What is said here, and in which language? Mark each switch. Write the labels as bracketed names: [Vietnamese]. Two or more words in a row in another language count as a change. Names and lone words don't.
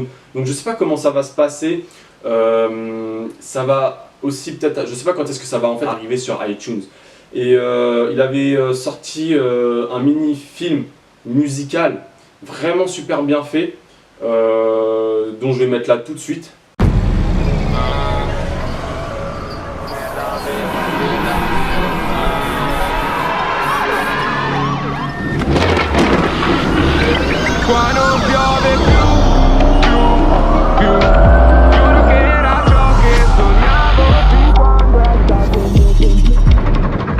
[French] Donc je sais pas comment ça va se passer. Ça va aussi peut-être, je sais pas quand est-ce que ça va en fait arriver sur iTunes. Et il avait sorti un mini-film musical vraiment super bien fait, dont je vais mettre là tout de suite. [Italian] Qua non piove più, giuro che era ciò che sognavo fin quando è stato il mio tempo.